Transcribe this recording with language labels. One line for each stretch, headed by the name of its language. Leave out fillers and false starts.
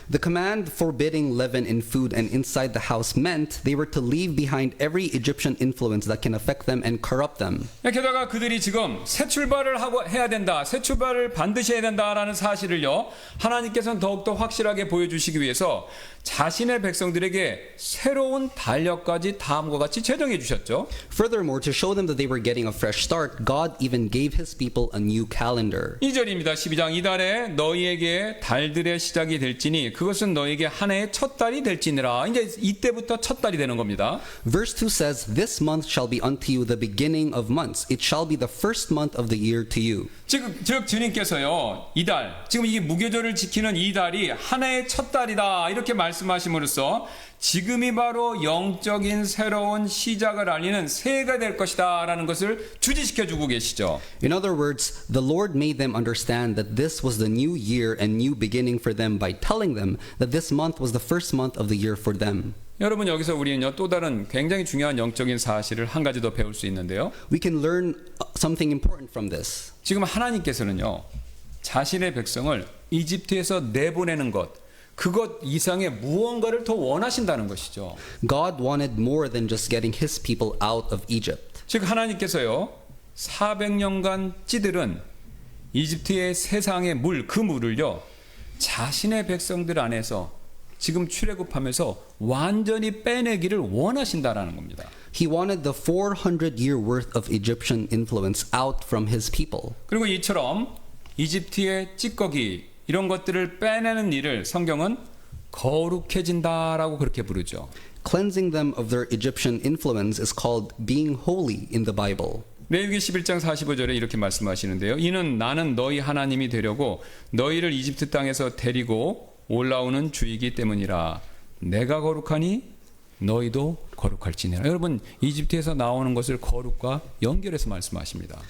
English: The command forbidding leaven in food and inside the house meant they were to leave behind every Egyptian influence that can affect them and corrupt them.
Korean: 게다가 그들이 지금 새 출발을 해야 된다. 새 출발을 반드시 해야 된다라는 사실을요. 하나님께서는 더욱더 확실하게 보여주시기 위해서 자신의 백성들에게 새로운 달력까지 다음과 같이 제정해 주셨죠.
English: Furthermore, to show them that they were getting a fresh start, God even gave his people a new calendar.
Korean: 2절입니다. 12장 이달에 너희에게 달들의 시작이 될지니 그것은 너희에게 한 해의 첫 달이 될지니라. 이제 이때부터 첫 달이 되는 겁니다.
English: Verse 2 says, This month shall be unto you the beginning of months. It shall be the first month of the year to you.
Korean: 즉 주님께서요. 이달, 지금 이 무교절을 지키는 이 달이 한 해의 첫 달이다. 이렇게 말씀하심으로써 지금이 바로 영적인 새로운 시작을 알리는 새해가 될 것이다 라는 것을 주지시켜 주고 계시죠.
English: In other words, the Lord made them understand that this was the new year and new beginning for them by telling them that this month was the first month of the year for them.
Korean: 여러분 여기서 우리는요 또 다른 굉장히 중요한 영적인 사실을 한 가지 더 배울 수 있는데요.
English: We can learn something important from this.
Korean: 지금 하나님께서는요 자신의 백성을 이집트에서 내보내는 그것 이상의 무언가를 더 원하신다는 것이죠.
English: God wanted more than just getting his people out of Egypt.
Korean: 즉 하나님께서요 400년간 찌들은 이집트의 세상의 물, 그 물을요 자신의 백성들 안에서 지금 출애굽하면서 완전히 빼내기를 원하신다라는 겁니다.
English: He wanted the 400-year worth of Egyptian influence out from his people.
Korean: 그리고 이처럼 이집트의 찌꺼기 이런 것들을 빼내는 일을 성경은 거룩해진다라고 그렇게 부르죠.
English: Cleansing them of their Egyptian influence is called being holy in the Bible.
Korean: 레위기 11장 45절에 이렇게 말씀하시는데요. 이는 나는 너희 하나님이 되려고 너희를 이집트 땅에서 데리고 올라오는 주이기 때문이라. 내가 거룩하니 너희도 거룩할지니라. 여러분 이집트에서 나오는 것을 거룩과 연결해서 말씀하십니다.